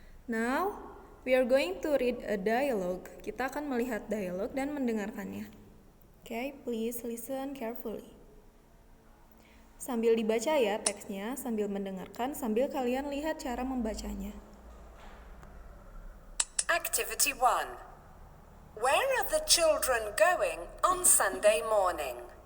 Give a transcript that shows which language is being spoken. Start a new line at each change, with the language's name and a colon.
English: Now, we are going to read a dialogue.
Indonesian: Kita akan melihat dialog dan mendengarkannya.
English: Okay, please listen carefully.
Indonesian: Sambil dibaca ya teksnya, sambil mendengarkan, sambil kalian lihat cara membacanya.
English: Activity 1. Where are the children going on Sunday morning?